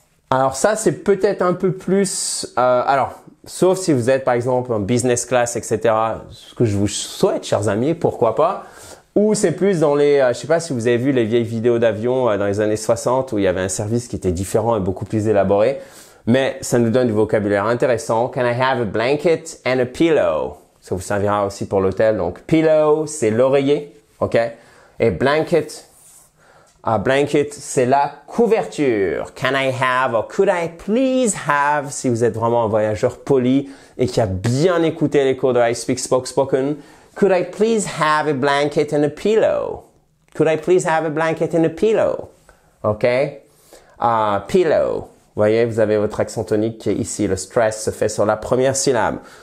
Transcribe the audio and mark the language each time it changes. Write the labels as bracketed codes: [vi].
[fr] Alors ça, c'est peut-être un peu plus... sauf si vous êtes par exemple en business class, etc. Ce que je vous souhaite, chers amis, pourquoi pas. Ou c'est plus dans les... je sais pas si vous avez vu les vieilles vidéos d'avion dans les années 60 où il y avait un service qui était différent et beaucoup plus élaboré. Mais ça nous donne du vocabulaire intéressant. [en] Can I have a blanket and a pillow? [fr] Ça vous servira aussi pour l'hôtel. Donc, pillow, c'est l'oreiller. OK? Et blanket, c'est la couverture. [en] Can I have or could I please have? [fr] Si vous êtes vraiment un voyageur poli et qui a bien écouté les cours de I Speak Spoken, [en] could I please have a blanket and a pillow? Could I please have a blanket and a pillow? OK? Pillow. [fr] Vous voyez, vous avez votre accent tonique qui est ici. Le stress se fait sur la première syllabe.